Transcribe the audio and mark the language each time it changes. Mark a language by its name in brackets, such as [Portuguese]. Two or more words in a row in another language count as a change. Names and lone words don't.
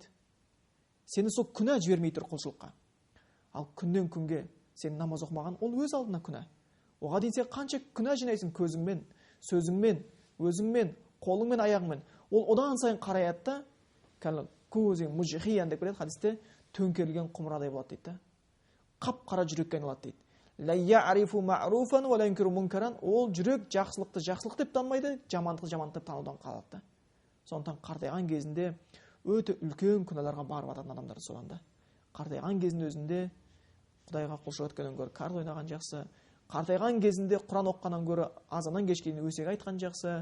[Kazakh] Сені сол күнә жібермей тұр құлшылыққа. Ал күннен күнге сен намаз оқымаған, ол өз алдына күнә. Оға дейін сен қанша күнә жинайсың көзіңмен, сөзіңмен, өзіңмен, қолыңмен, аяғыңмен. Ол одан сайын қараяды да, көзің мужхиян деп келеді хадисте, төңкерілген құмырадай болады дейді. Қап-қара жүрекке айналады дейді. [Arabic] لا يعرف معروفا ولا ينكر منكرا. [Kazakh] Ол жүрек жақсылықты жақсылық деп танымайды, жамандықты жамандық деп танудан қалады. Сондықтан қартайған кезінде өте үлкен күнәларға барып жататын адамдар содан да. Қартайған кезінде өзінде Құдайға құлшылық еткеннен гөрі карт ойнаған жақсы. Қартайған кезінде Құран оққаннан гөрі азаннан кешке дейін өсек айтқан жақсы.